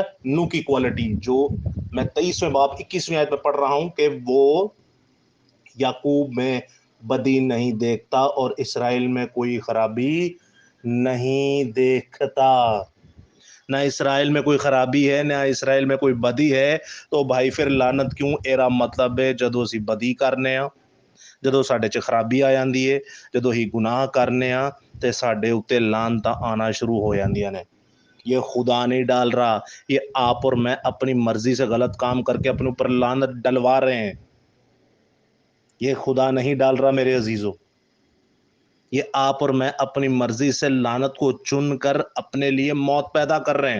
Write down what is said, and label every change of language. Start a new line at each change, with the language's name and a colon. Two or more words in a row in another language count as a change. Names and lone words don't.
Urdu: نو کی کوالٹی، جو میں 23ویں باب 21ویں آیت میں پڑھ رہا ہوں کہ وہ یعقوب میں بدی نہیں دیکھتا اور اسرائیل میں کوئی خرابی نہیں دیکھتا. نہ اسرائیل میں کوئی خرابی ہے، نہ اسرائیل میں کوئی بدی ہے. تو بھائی پھر لعنت کیوں؟
Punjabi: ایرا مطلب ہے جدو اسی بدی کرنے ہاں، جدو ساڈے چ خرابی آ جاندی ہے، جدو ہی گناہ کرنے ہاں، تے ساڈے اوتے لعنتاں آنا شروع ہو جاندیاں نے.
Urdu: یہ خدا نہیں ڈال رہا، یہ آپ اور میں اپنی مرضی سے غلط کام کر کے اپنے اوپر لعنت ڈلوا رہے ہیں. یہ خدا نہیں ڈال رہا میرے عزیزو. یہ آپ اور میں اپنی مرضی سے لعنت کو چن کر اپنے لیے موت پیدا کر رہے ہیں.